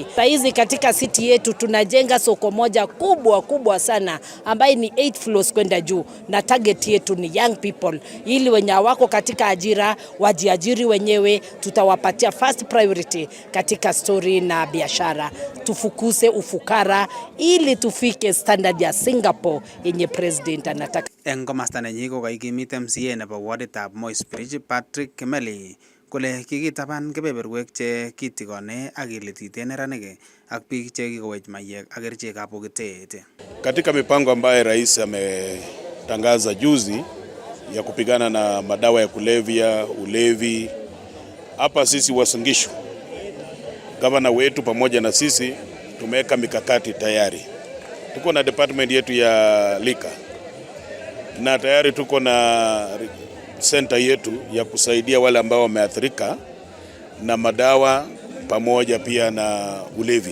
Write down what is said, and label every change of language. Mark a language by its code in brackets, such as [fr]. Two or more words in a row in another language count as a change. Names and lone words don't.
[sw] Saizi katika city yetu tunajenga soko moja kubwa sana ambayo ni 8 floors kwenda juu, na target yetu ni [en] young people, [sw] ili wenye wako katika ajira wajiajiri wenyewe. Tutawapatia [en] first priority [sw] katika story na biashara, tufukuse ufukara ili tufike standard ya Singapore yenye president anataka. [kln] Eng komasta nenyi ko kaikimit MCA nebo warditab Moisbridge Patrick Kimeli kole kikitaban kebeberwek che kitikone ak kilitite neranik ak biik che kikowech mayek ak kerichekab bokitet. [sw] Katika mipango ambayo rais ametangaza juzi ya kupigana na madawa ya kulevya, ulevi, hapa sisi Uasin Gishu, gavana wetu pamoja na sisi tumeweka mikakati tayari. Tuko na department yetu ya lika na tayari tuko na center yetu ya kusaidia wale ambao wameathirika na madawa pamoja pia na ulevi.